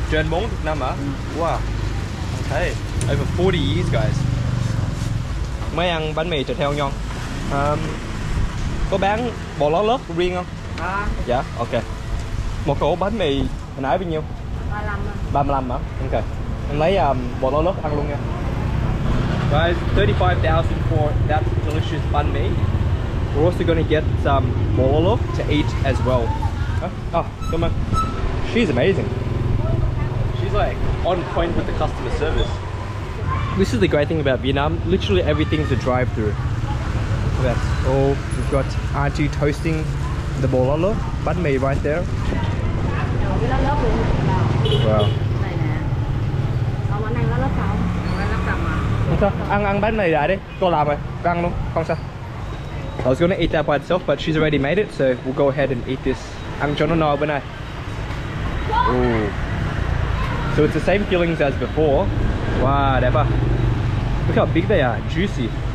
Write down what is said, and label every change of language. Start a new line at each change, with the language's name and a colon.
Vietnamese: Trên 40 năm hả?
English: Wow. Okay. Over 40 years, guys.
Vietnamese: Mới ăn bánh mì thịt heo ngon. Có bán bò lá lốt riêng không? Đó. Dạ, ok. Một ổ bánh mì hồi nãy bao nhiêu? 35. 35 hả? Ok. Em lấy bò lá lốt ăn luôn nha.
English: Guys, 35,000 for that delicious bánh mì. We're also going to get some bololo to eat as well. Oh, come on. She's amazing. She's like on point with the customer service. This is the great thing about Vietnam. Literally everything's a drive-through. That's all. We've got auntie toasting the bololo, bánh mì right there.
Vietnamese: Cái lá lớp luôn.
English: Wow.
Vietnamese: Này nè. Ông anh ăn lá lớp không? Không sao, ăn bánh mì lại đi. Cô làm rồi, cô ăn luôn, không sao.
English: I was gonna eat that by itself, but she's already made it, so we'll go ahead and eat this.
Vietnamese: Ăn cho nó no bữa nay.
English: Ooh. So it's the same fillings as before. Wow,
Vietnamese: đẹp quá.
English: Look how big they are, juicy.